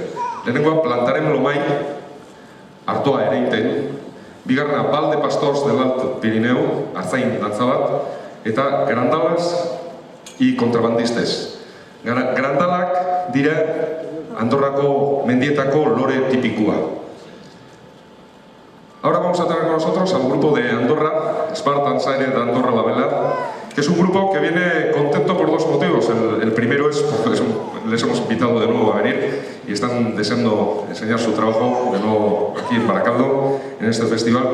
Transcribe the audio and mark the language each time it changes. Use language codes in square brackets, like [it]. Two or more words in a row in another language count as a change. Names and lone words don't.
[eu] Lehenengoa Plantaren Lomai, artoa ereiten, bigarrena Bal de Pastors del Alto Pirineu, artzain dantza bat, eta Grandalas y Contrabandistes. Grandalak dira Andorrako mendietako lore tipikua. [es] Ahora vamos a tener con nosotros al grupo de Andorra, Espart, Dantzaire de Andorra Labela, que es un grupo que viene contento por 2 motivos. El primero es porque les hemos invitado de nuevo a venir y están deseando enseñar su trabajo de nuevo aquí en Baracaldo, en este festival.